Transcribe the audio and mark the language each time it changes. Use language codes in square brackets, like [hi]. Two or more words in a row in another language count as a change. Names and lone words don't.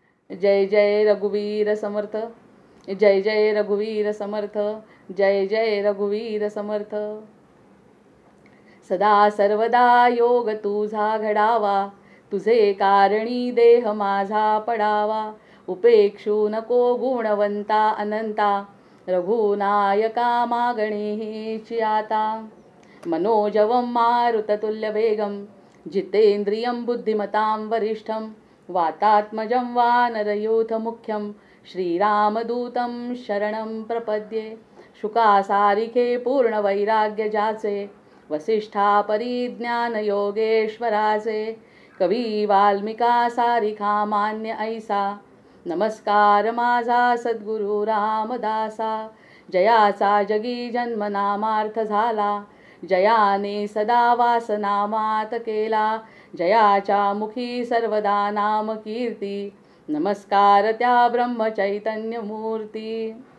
[mr] जय जय रघुवीर समर्थ. जय जय रघुवीर समर्थ. जय जय रघुवीर समर्थ. सदा सर्वदा योग तुझा घडावा, तुझे कारणी देह माझा पडावा. उपेक्षू नको गुणवंता अनंता, रघुनायका मागणे हेची आता. [sa] मनोजवं मारुततुल्यवेगं, जितेन्द्रियं बुद्धिमतां वरिष्ठं. वातात्मजं वानरयूथमुख्यं, श्रीरामदूतं शरणं प्रपद्ये. [mr] शुकासारिखे पूर्णवैराग्य जाचे, वसिष्ठा परिज्ञान योगेश्वराचे. कवी वाल्मिका सारिखा मान्य ऐसा, नमस्कार माझा सद्गुरु रामदासा. जयाचा जगी जन्म नामार्थ झाला, जयाने सदा वासनामात केला. जयाच्या मुखी सर्वदा नाम कीर्ती, नमस्कार त्या ब्रह्मचैतन्य मूर्ती.